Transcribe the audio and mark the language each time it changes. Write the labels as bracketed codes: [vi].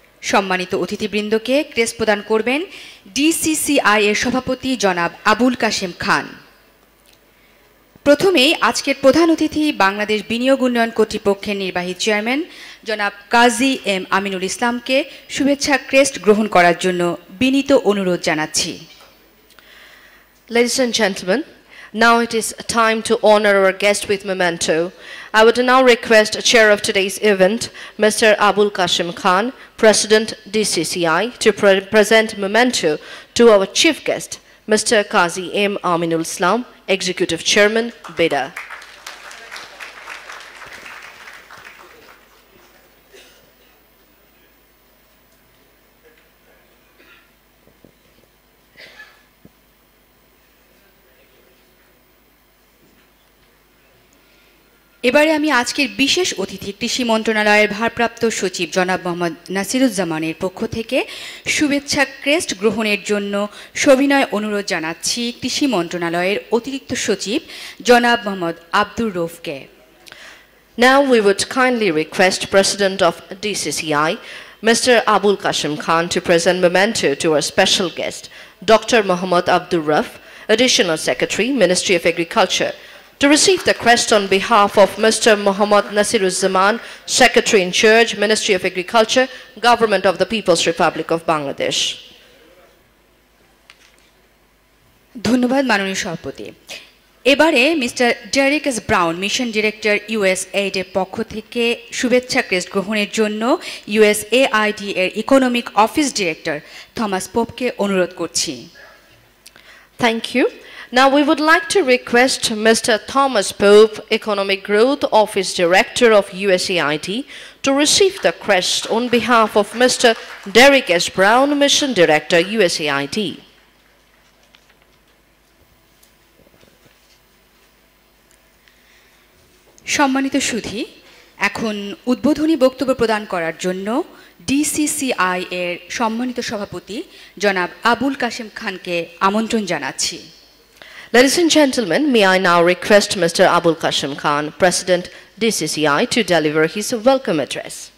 [bn] সম্মানিত অতিথিবৃন্দকে ক্রেস্ট প্রদান করবেন ডিসিসিআই এর সভাপতি জনাব আবুল কাশেম খান। প্রথমেই আজকের প্রধান অতিথি বাংলাদেশ বিনিয়োগ উন্নয়ন কর্তৃপক্ষের নির্বাহী চেয়ারম্যান জনাব কাজী এম আমিনুল ইসলামকে শুভেচ্ছা ক্রেস্ট গ্রহণ করার জন্য বিনীত অনুরোধ জানাচ্ছি। [en] Ladies and gentlemen, now it is time to honor our guest with memento. I would now request Chair of today's event, Mr. Abul Qasim Khan, President DCCI, to present memento to our chief guest, Mr. Qazi M. Aminul Islam, Executive Chairman, BIDA. [bn] এবারে আমি আজকের বিশেষ অতিথি কৃষি মন্ত্রণালয়ের ভারপ্রাপ্ত সচিব জনাব মোহাম্মদ নাসিরুজ্জামানের পক্ষ থেকে শুভেচ্ছা ক্রেস্ট গ্রহণের জন্য সবিনয় অনুরোধ জানাচ্ছি কৃষি মন্ত্রণালয়ের অতিরিক্ত সচিব জনাব Mohammad Abdur রৌফকে। [en] Now we would kindly request President of DCCI, Mr. Abul Qasim Khan, to present memento to our special guest, Dr. Muhammad Abdur Rauf, Additional Secretary, Ministry of Agriculture, to receive the crest on behalf of Mr. Muhammad Nasiruzzaman, Secretary in Charge, Ministry of Agriculture, Government of the People's Republic of Bangladesh. [bn] ধন্যবাদ মাননীয় সভাপতি। এবারে mister Derrick S brown, mission director USAID এর পক্ষ থেকে শুভেচ্ছা crest গ্রহণের জন্য USAID এর ইকোনমিক অফিস ডিরেক্টর থমাস পোপকে অনুরোধ করছি। [en] Thank you. Now we would like to request Mr. Thomas Pope, Economic Growth Office Director of USAID, to receive the crest on behalf of Mr. Derek S. Brown, Mission Director, USAID. [bn] সম্মানিত সুধী, এখন উদ্বোধনী বক্তব্য প্রদান করার জন্য DCCI এর সম্মানিত সভাপতি জনাব আবুল কাশেম খানকে আমন্ত্রণ জানাচ্ছি। [en] Ladies and gentlemen, may I now request Mr. Abul Kashim Khan, President DCCI, to deliver his welcome address.